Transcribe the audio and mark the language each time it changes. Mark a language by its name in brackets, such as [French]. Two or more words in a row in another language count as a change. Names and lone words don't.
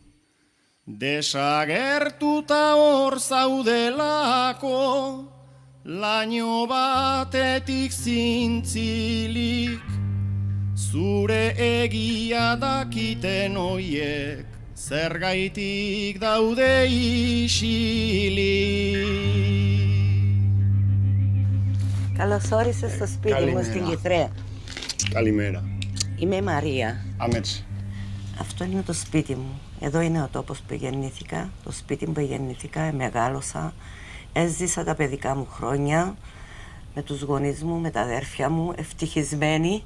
[Basque] Desagertuta hor zaudelako, laino batetik zintzilik, zure egia dakiten oiek, zergaitik daude isilik. [Greek] Καλώς όρισες στο σπίτι μου στην Κιθρέα. Καλημέρα. Είμαι η Μαρία. Αμέτσι. Αυτό είναι το σπίτι μου. Εδώ είναι ο τόπος που γεννήθηκα, το σπίτι που γεννήθηκα, μεγάλωσα. Έζησα τα παιδικά μου χρόνια με τους γονείς μου, με τα αδέρφια μου, ευτυχισμένη.